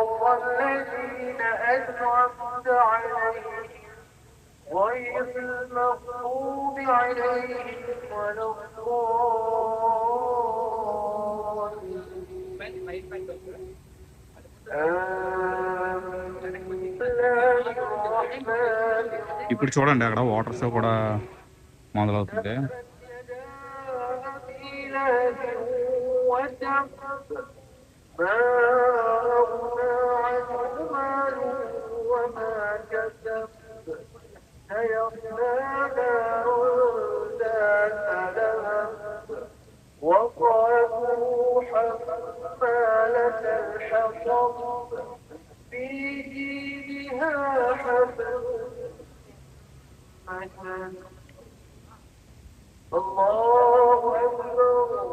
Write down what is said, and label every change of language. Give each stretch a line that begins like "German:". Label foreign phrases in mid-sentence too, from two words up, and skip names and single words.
Arabic: الذين أنعمت عليهم غير المغضوب عليهم ولا الضالين.
Telugu: ఇప్పుడు చూడండి అక్కడ
English: water show
Telugu: కూడా మొదలవుతుంది.
Arabic: ما أغنى عنه ماله وما كسب سيصلى نارا ذات لهب وامرأته حمالة الحطب في جيدها حبل الله أكبر.